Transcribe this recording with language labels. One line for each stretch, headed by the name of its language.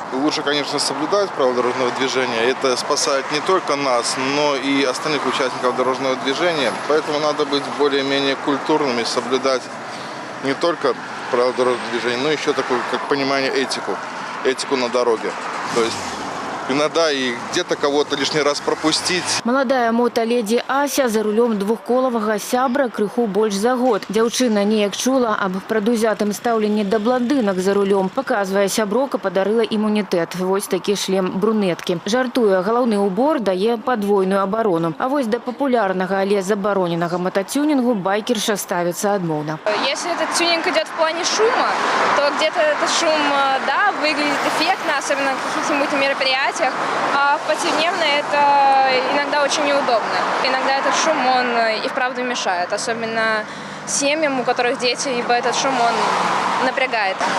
Russian: Лучше, конечно, соблюдать правила дорожного движения. Это спасает не только нас, но и остальных участников дорожного движения. Поэтому надо быть более-менее культурными, соблюдать не только правила дорожного движения, но еще такое, как понимание, этику на дороге. То есть иногда и где-то кого-то лишний раз пропустить. Молодая мотоледи Ася за рулем
Belarusian: двухколовага сябра крыху больш за год. Дзяўчына неяк чула аб прадузятым стаўленні да блондынак за рулем. Паказвае, сяброка падарыла імунітэт. Вось такі шлем брунеткі. Жартуе, галаўны убор дае падвойную абарону. А вось да папулярнага, але забароненага мототюнингу байкерша ставіцца адмоўна.
Russian: Если этот тюнинг идет в плане шума, то где-то этот шум, да, выглядит эффектно, особенно на каких-нибудь мероприятиях. А повседневно это иногда очень неудобно. Иногда этот шум, он и вправду мешает. Особенно семьям, у которых дети, ибо этот шум, он напрягает.